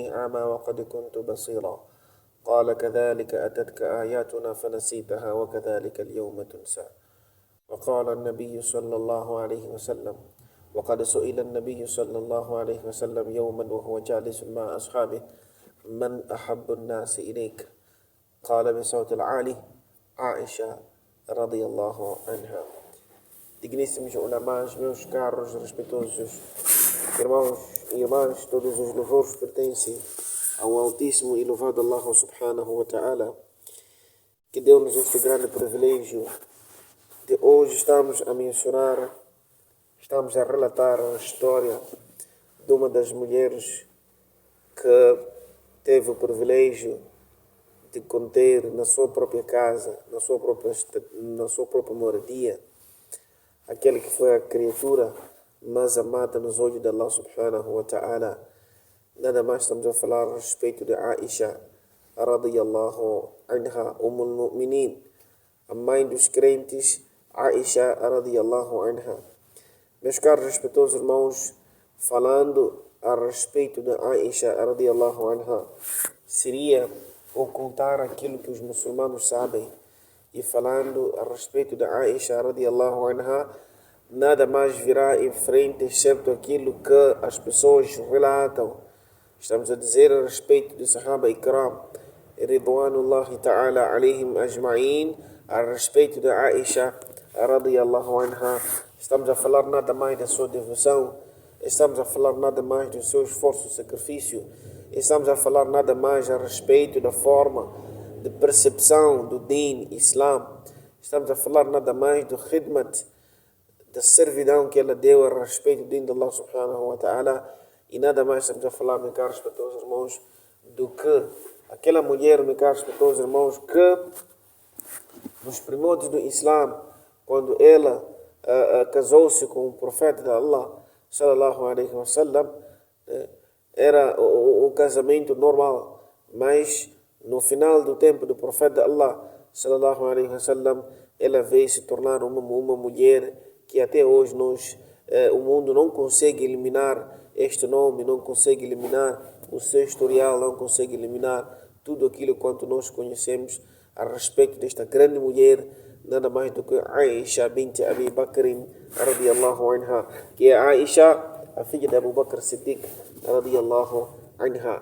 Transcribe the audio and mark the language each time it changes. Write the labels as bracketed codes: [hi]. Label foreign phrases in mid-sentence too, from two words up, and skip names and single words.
[ar] أعمى وقد كنت بصيرا قال كذلك أتتك آياتنا فنسيتها وكذلك اليوم تنسى وقال النبي صلى الله عليه وسلم وقد سئل النبي صلى الله عليه وسلم يوما وهو جالس مع أصحابه من أحب الناس إليك قال بصوت العالي عائشة رضي الله عنها. [pt] Digníssimos ulamás, meus caros, respeitosos irmãos e irmãs, todos os louvores pertencem ao Altíssimo e louvado Allah [ar] سبحانه وتعالى, [pt] que deu-nos este grande privilégio de hoje estamos a relatar a história de uma das mulheres que teve o privilégio de conter na sua própria casa, na sua própria moradia, aquele que foi a criatura mais amada nos olhos de Allah [ar] سبحانه وتعالى. [pt] Nada mais estamos a falar a respeito de Aisha [ar] رضي الله عنها, [pt] Mu'minin, a mãe dos crentes, Aisha [ar] رضي الله عنها. [pt] Meus caros respeitosos irmãos, falando a respeito de Aisha [ar] رضي الله عنها, [pt] seria ocultar aquilo que os muçulmanos sabem. E falando a respeito de Aisha [ar] رضي الله عنها, [pt] nada mais virá em frente exceto aquilo que as pessoas relatam. Estamos a dizer a respeito de [ar] صحابة كرام رضوان الله تعالى عليهم أجمعين, [pt] a respeito de Aisha [ar] رضي الله عنها. [pt] Estamos a falar nada mais da sua devoção, estamos a falar nada mais do seu esforço e sacrifício, estamos a falar nada mais a respeito da forma de percepção do [ar] دين الإسلام, [pt] estamos a falar nada mais do khidmat, da servidão que ela deu a respeito do Din de Allah [ar] سبحانه وتعالى, [pt] e nada mais estamos a falar, meus caros respeitosos irmãos, do que aquela mulher, meus caros respeitosos irmãos, que nos primórdios do Islã, quando ela casou-se com o profeta de Allah [ar] صلى الله عليه وسلم, [pt] era um casamento normal, mas no final do tempo do profeta de Allah [ar] صلى الله عليه وسلم, [pt] ela veio se tornar uma mulher que até hoje o mundo não consegue eliminar este nome, não consegue eliminar o seu historial, não consegue eliminar tudo aquilo quanto nós conhecemos a respeito desta grande mulher, nada mais do que Aisha bint Abi Bakr [ar] رضي الله عنها, [pt] que é Aisha, a filha de Abu Bakr Siddiq [ar] رضي الله عنها.